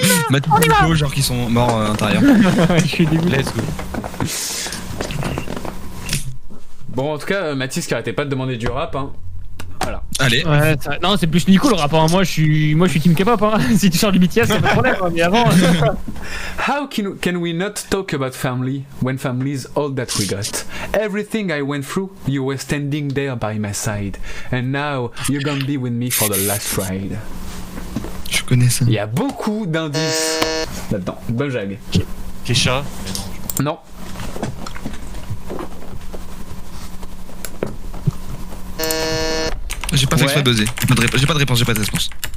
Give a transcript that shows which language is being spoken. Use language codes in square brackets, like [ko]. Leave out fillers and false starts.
[fr] Mathieu Nico, genre qui sont morts à l'intérieur. Je suis dégoûté. [en] Let's go. [fr] Bon, en tout cas, Mathis qui arrêtait pas de demander du rap, hein. Voilà. Allez. Ouais, non, c'est plus Nico le rapport. Moi, je suis team K-pop. Hein. Si tu chantes du BTS, c'est pas de problème. Hein. Mais avant. [en] How can we not talk about family when family is all that we got? Everything I went through, you were standing there by my side, and now you're gonna be with me for the last ride. [fr] Je connais ça. Il y a beaucoup d'indices là-dedans. Bomjag. Kesha. Non. J'ai pas fait exprès de buzzer. J'ai pas de réponse, j'ai pas de réponse.